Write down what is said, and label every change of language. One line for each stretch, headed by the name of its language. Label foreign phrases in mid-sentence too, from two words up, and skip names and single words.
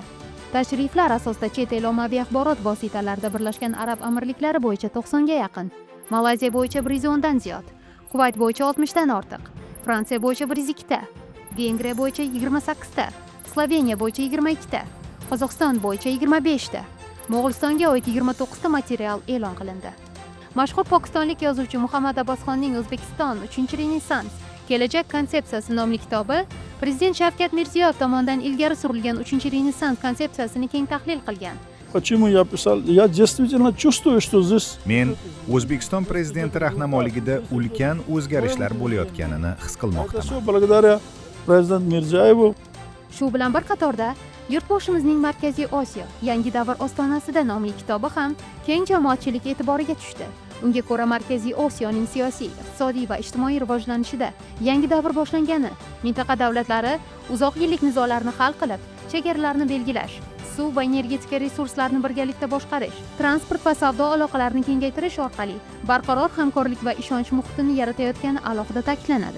Uzbek: Tashriflar asosida chet el ommaviy axborot vositalarida Birlashgan Arab Amirliklari bo'yicha 90 ga yaqin, Malayziya bo'yicha 110 dan ziyod, Kuvayt bo'yicha 60 dan ortiq, Fransiya bo'yicha 102 ta, Vengriya bo'yicha 28 ta, Sloveniya bo'yicha 22 ta, Qozog'iston bo'yicha 25 ta, Mo'g'ulistonga oid 29 ta material e'lon qilindi. Mashhur pokistonlik yozuvchi Muhammad Abbosxonning O'zbekiston 3-renessans kelajak konsepsiyasi nomli kitobi Prezident Shavkat Mirziyoyev tomonidan ilgari surilgan 3-renessans konsepsiyasini keng tahlil qilgan.
Russian: Почему я писал? Я действительно чувствую, что здесь...
Uzbek: Men O'zbekiston prezidenti rahnamoligida ulkan o'zgarishlar bo'layotganini his qilmoqdaman.
Russian: Благодаря президенту Mirziyoyevу.
Uzbek: Shu bilan bir qatorda Yurtboshimizning Markaziy Osiyo yangi davr ostonasida nomli kitobi ham keng jamoatchilik e'tiboriga tushdi. Unga ko'ra Markaziy Osiyoning siyosiy, iqtisodiy va ijtimoiy rivojlanishida yangi davr boshlangani, mintaqa davlatlari uzoq yillik nizolarni hal qilib, chegaralarni belgilash, suv va energetika resurslarini birgalikda boshqarish, transport va savdo aloqalarini kengaytirish orqali barqaror hamkorlik va ishonch muhitini yaratayotgani alohida ta'kidlanadi.